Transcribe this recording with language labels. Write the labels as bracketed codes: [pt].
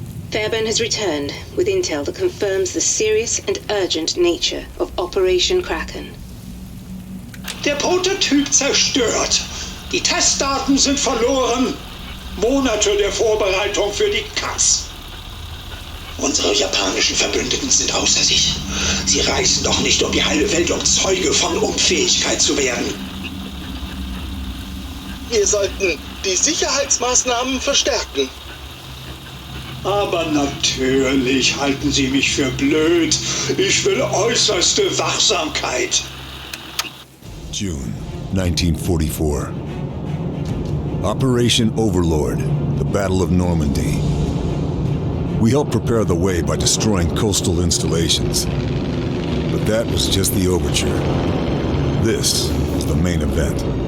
[en] Fairburn has returned with intel that confirms the serious and urgent nature of Operation Kraken. [de] Der Prototyp zerstört. Die Testdaten sind verloren. Monate der Vorbereitung für die Katz. Unsere japanischen Verbündeten sind außer sich. Sie reisen doch nicht um die halbe Welt, um Zeuge von Unfähigkeit zu werden. Wir sollten die Sicherheitsmaßnahmen verstärken. Aber natürlich halten Sie mich für blöd. Ich will äußerste Wachsamkeit. [en] June 1944. Operation Overlord, the Battle of Normandy. We helped prepare the way by destroying coastal installations. But that was just the overture. This was the main event.